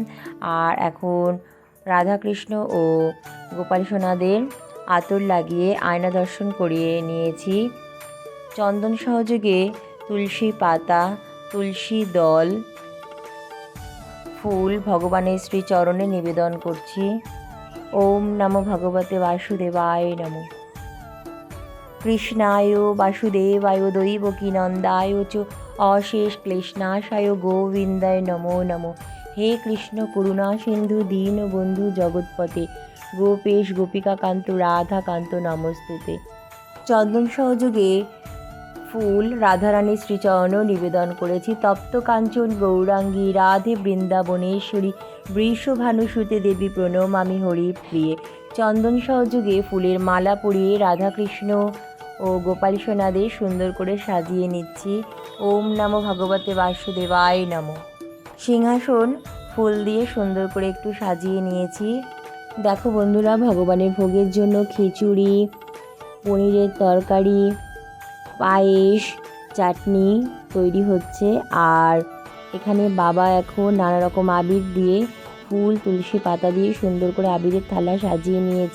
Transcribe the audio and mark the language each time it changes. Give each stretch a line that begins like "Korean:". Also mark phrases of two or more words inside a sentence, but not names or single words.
Bangla: আর এখন রাধাকৃষ্ণ ও গোপাল সোনাদের আতর লাগিয়ে আয়না দর্শন করিয়ে নিয়েছি। চন্দন সহযোগে তুলসী পাতা, তুলসী দল, ফুল ভগবানের শ্রীচরণে নিবেদন করছি।
Sanskrit: ওম নমো ভগবতে বাসুদেবায় নমো। কৃষ্ণায় বাসুদেবায় দৈবকী নন্দায় চ অশেষ ক্লেশনাশায় গোবিন্দায় নমো নমো। হে কৃষ্ণ করুণা সিন্ধু দীনবন্ধু জগৎপতে, গোপেশ গোপিকা কান্ত রাধা কান্ত নমস্তুতে।
Bangla: চন্দন সহযোগে ফুল রাধারানীর শ্রীচরণও নিবেদন করেছি।
Sanskrit: তপ্ত কাঞ্চন গৌরাঙ্গী রাধে বৃন্দাবনেশ্বরী বৃষভানুসুতে দেবী প্রণমামি হরি প্রিয়ে।
Bangla: চন্দন সহযোগে ফুলের মালা পরিয়ে রাধাকৃষ্ণ ও গোপাল সোনাদের সুন্দর করে সাজিয়ে নিচ্ছি।
Sanskrit: ওম নমো ভগবতে বাসুদেবায় নমো।
Bangla: সিংহাসন ফুল দিয়ে সুন্দর করে একটু সাজিয়ে নিয়েছি। দেখো বন্ধুরা, ভগবানের ভোগের জন্য খিচুড়ি, পনিরের তরকারি, পায়েস, চাটনি তৈরি হচ্ছে। আর এখানে বাবা এখন নানা রকম আবির দিয়ে, ফুল তুলসী পাতা দিয়ে সুন্দর করে আবিরের থালা সাজিয়ে নিয়েছে।